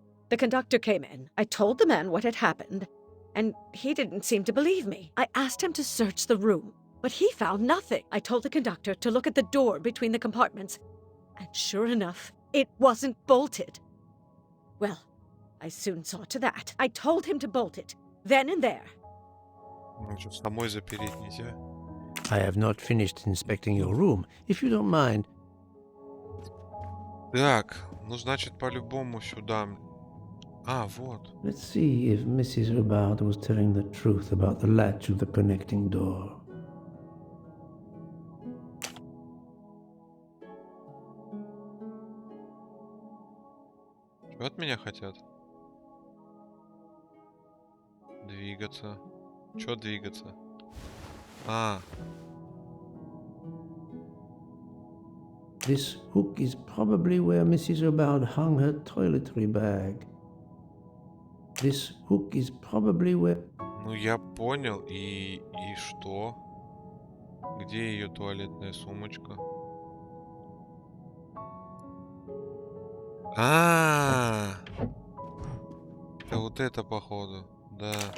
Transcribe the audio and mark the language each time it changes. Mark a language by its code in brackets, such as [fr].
[en] The conductor came in. I told the man what had happened, and he didn't seem to believe me. I asked him to search the room, but he found nothing. I told the conductor to look at the door between the compartments, and sure enough, it wasn't bolted. Well, I soon saw to that. I told him to bolt it, then and there. [ru] Ну что, самой запереть нельзя? [en] I have not finished inspecting your room. If you don't mind, [ru] Так, ну значит по-любому сюда. А, вот. [en] let's see if Mrs. Hubbard was telling the truth about the latch of the connecting door. [ru] Что от меня хотят? Двигаться. Чё двигаться? А, [en] This hook is probably where Mrs. Hubbard hung her toiletry bag. This hook is probably where... [ru] ну я понял. И что? Где ее туалетная сумочка? А, это вот это походу, да.